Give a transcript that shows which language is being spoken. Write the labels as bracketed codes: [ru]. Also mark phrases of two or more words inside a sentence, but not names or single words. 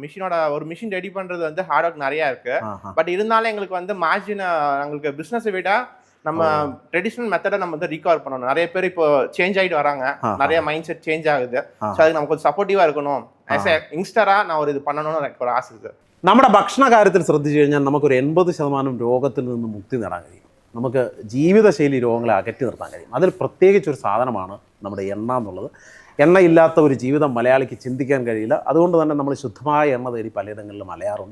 [ta] நம்ம மிஷினோட ஒரு மிஷின் ரெடி பண்ணுறது வந்து [en] hard work [ta] நிறையா இருக்கு. பட் இருந்தாலும் எங்களுக்கு வந்து மார்ஜின் எங்களுக்கு பிஸ்னஸை விட நம்ம [en] traditional method [ta] நம்ம வந்து ரீகவர் பண்ணணும். நிறைய பேர் இப்போ சேஞ்ச் ஆகிட்டு வராங்க, நிறைய [en] mind set change [ta] ஆகுது. ஸோ அதுக்கு நம்ம கொஞ்சம் சப்போர்ட்டிவாக இருக்கணும். [en] as a youngster [ta] நான் ஒரு இது பண்ணணும்னு எனக்கு ஒரு ആശ സാർ. [ml] നമ്മുടെ ഭക്ഷണ കാര്യത്തിൽ ശ്രദ്ധിച്ചു കഴിഞ്ഞാൽ നമുക്കൊരു 80% രോഗത്തിൽ നിന്ന് മുക്തി നേടാൻ കഴിയും. നമുക്ക് ജീവിതശൈലി രോഗങ്ങളെ അകറ്റി നിർത്താൻ കഴിയും. അതിൽ പ്രത്യേകിച്ചൊരു സാധനമാണ് നമ്മുടെ എണ്ണ എന്നുള്ളത്. എണ്ണയില്ലാത്ത ഒരു ജീവിതം മലയാളിക്ക് ചിന്തിക്കാൻ കഴിയില്ല. അതുകൊണ്ട് തന്നെ നമ്മൾ ശുദ്ധമായ എണ്ണ തേടി പലയിടങ്ങളിലും അലയാറുണ്ട്.